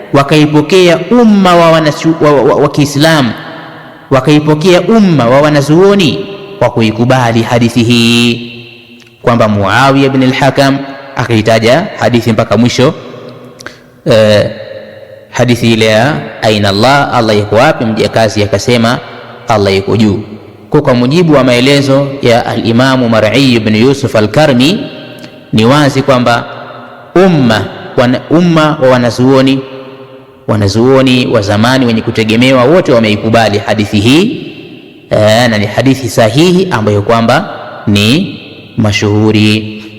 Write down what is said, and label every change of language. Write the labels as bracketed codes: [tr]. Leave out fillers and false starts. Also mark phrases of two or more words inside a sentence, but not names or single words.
[sw] wakaipokea umma wa Kiislamu, wakaipokea umma wa wanazuoni kwa kuikubali hadithi hii, kwamba Muawiya ibn al-Hakam akaitaja hadithi mpaka mwisho, hadithi ile ya [ar] أين الله, [sw] Allah yuko wapi? Mjakazi akasema Allah yuko juu. Kwa mujibu wa maelezo ya al-Imamu Mar'i ibn Yusuf al-Karmi, ni wazi kwamba umma wa wanazuoni wa zamani wenye kutegemewa wote wameikubali hadithi hii, na ni hadithi sahihi ambayo kwamba ni mashuhuri.